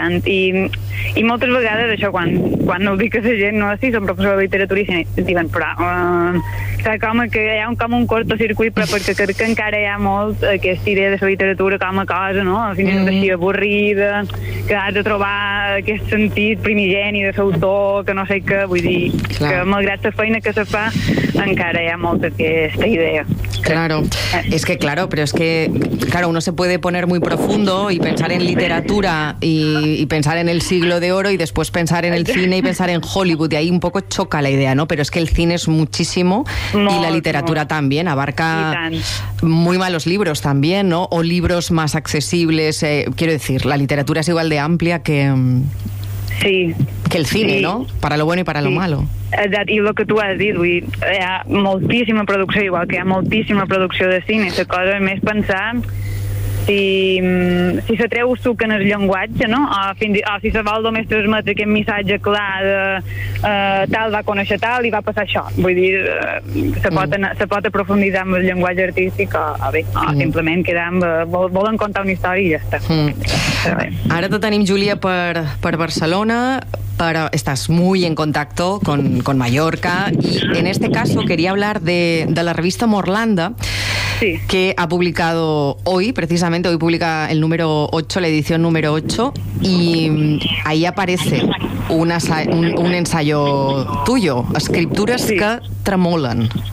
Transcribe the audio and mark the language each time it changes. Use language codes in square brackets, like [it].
[ca] I moltes vegades això, quan ho dic a la gent, no, sí, som professor de literatura i cine, diuen, però com que hi ha com un cortocircuit, però perquè crec que encara hi ha molt aquesta idea de la literatura com a cosa, no? Al final és així avorrida, que has de trobar aquest sentit primigeni de l'autor, que no sé què, vull dir, clar, que malgrat la feina que se fa, encara hi ha molt aquesta idea. [es] Claro, es que claro, pero es que claro, uno se puede poner muy profundo y pensar en literatura y pensar en el siglo de oro y después pensar en el cine y pensar en Hollywood, y ahí un poco choca la idea, ¿no? Pero es que el cine es muchísimo y la literatura también abarca muy malos libros también, ¿no? O libros más accesibles, quiero decir, la literatura es igual de amplia que el cine, ¿no? Para lo bueno y para lo malo. [ca] Exacte, i el que tu has dit, hi ha moltíssima producció, igual que hi ha moltíssima producció de cine, la cosa més pensar si se treu suc en el llenguatge, no? O si se vol només transmetre aquest missatge clar de tal va conèixer tal i va passar això. Vull dir, se pot aprofundir amb el llenguatge artístic simplement quedar amb... volen contar una història i ja està. Ara te tenim, Júlia, per Barcelona... [es] Pero estás muy en contacto con Mallorca, y en este caso quería hablar de la revista Morlanda, que ha publicado hoy publica el número 8, la edición número 8, y ahí aparece un ensayo tuyo, Escriptures que tremolen.